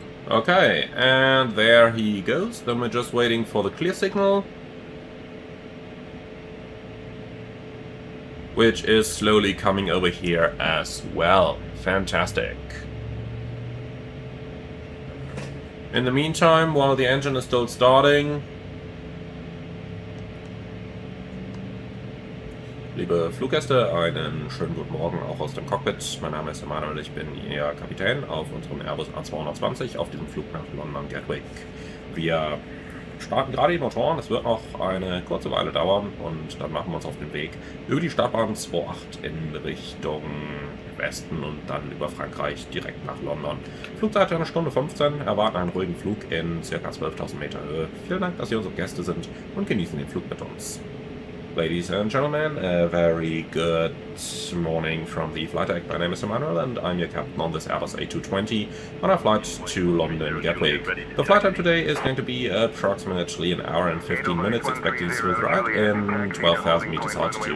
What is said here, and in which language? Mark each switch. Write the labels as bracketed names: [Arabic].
[English] Okay, and there he goes. Then we're just waiting for the clear signal, which is slowly coming over here as well. Fantastic. In the meantime, while the engine is still starting, [German] liebe Fluggäste, einen schönen guten Morgen auch aus dem Cockpit. Mein Name ist Emanuel, ich bin Ihr Kapitän auf unserem Airbus A220 auf diesem Flug nach London Gatwick. Wir starten gerade die Motoren, es wird noch eine kurze Weile dauern und dann machen wir uns auf den Weg über die Startbahn 28 in Richtung Westen und dann über Frankreich direkt nach London. Flugzeit 1 Stunde 15, erwarten einen ruhigen Flug in ca. 12.000 Meter Höhe. Vielen Dank, dass Sie unsere Gäste sind und genießen den Flug mit uns. [English] Ladies and gentlemen, a very good morning from the flight deck. My name is Emanuel and I'm your captain on this Airbus A220 on our flight to London Gatwick. The flight time today is going to be approximately an hour and 15 minutes, expecting a smooth ride in 12,000 meters altitude.